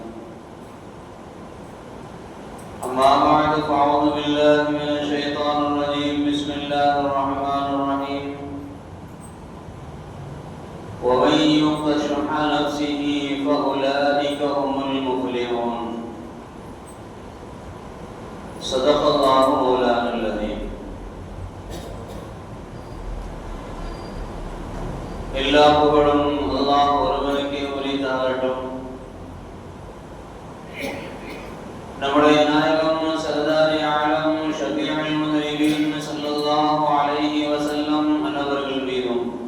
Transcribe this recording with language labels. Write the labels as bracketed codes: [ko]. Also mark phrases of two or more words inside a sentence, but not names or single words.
[ar] أما بعد، فأعوذ بالله من الشيطان الرجيم. بسم الله الرحمن الرحيم. ومن يوق شح نفسه فأولئك هم المفلحون. صدق الله مولانا العظيم. [ta] எல்லா புகழும் அல்லாஹ் ஒருவனுக்கே உரித்தாகட்டும். நம்முடைய நாயகம் [fa] سردار عالم [ar] شفيع المذنبين صلى الله عليه وسلم [ta] அன்னவர்கள் மீதும்